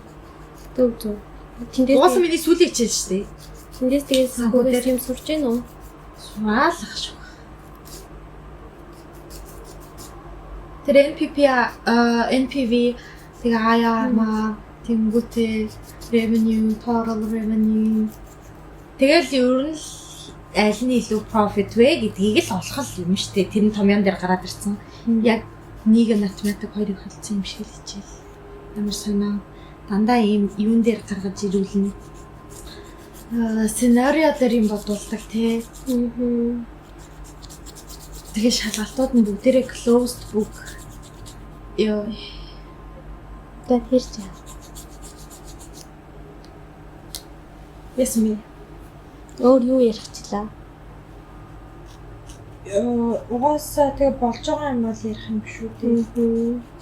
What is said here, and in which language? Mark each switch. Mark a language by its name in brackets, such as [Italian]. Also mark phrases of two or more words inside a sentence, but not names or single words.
[Mongolian] Төв. Угаасаа миний сүүлийн хичээл шүү дээ. Тэндээс тэгээд санхүүгээр юм сурч гин үү? Сураалах шүү. Тэр NPV тэгээ хаяа тэнгүүтээ revenue, [English] total revenue. [Mongolian] Тэгэл ер нь аль нь илүү profit вэ гэдгийг л олох юм шүү дээ. Тэр нь томьёон дээр гараад ирсэн. Яг нэг математик хоёрыг хэлсэн юм шиг л хичээл. Ямар санаа дандаа ийм юун дээр гаргаж ирүүлнэ. Сценарио дээр юм бодуулдаг тий. Тэгээ шалгалтууд нь бүгдээрээ [English] closed book. [Mongolian] Яа. Тэ тэрч. Ясми. Өөр юу ярихчлаа? Угаасаа тэгээ болж байгаа юм бол ярих юм шүү дээ.